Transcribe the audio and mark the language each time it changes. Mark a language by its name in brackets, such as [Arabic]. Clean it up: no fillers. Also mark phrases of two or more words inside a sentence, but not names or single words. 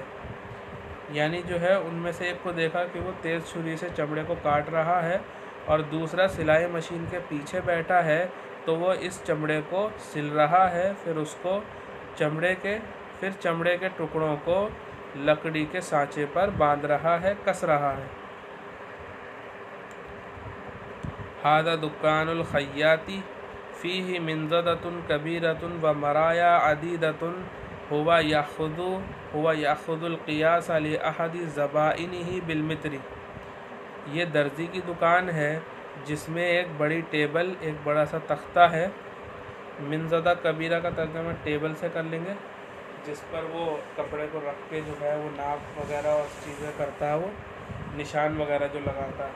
[Urdu] یعنی جو ہے ان میں سے ایک کو دیکھا کہ وہ تیز چھری سے چمڑے کو کاٹ رہا ہے، اور دوسرا سلائی مشین کے پیچھے بیٹھا ہے تو وہ اس چمڑے کو سل رہا ہے، پھر چمڑے کے ٹکڑوں کو لکڑی کے سانچے پر باندھ رہا ہے، کس رہا ہے۔ [Arabic] ھذا دکان الخیاط فیہ منضدۃ کبیرۃ ومرایا عدیدۃ هو یأخذ القیاس لأحد زبائنہ بالمتر۔ [Urdu] یہ درزی کی دکان ہے جس میں ایک بڑی ٹیبل، ایک بڑا سا تختہ ہے۔ [Arabic] منضدہ کبیرہ [Urdu] کا ترجمہ ٹیبل سے کر لیں گے، جس پر وہ کپڑے کو رکھ کے جو ہے وہ ناپ وغیرہ اور چیزیں کرتا ہے، وہ نشان وغیرہ جو لگاتا ہے۔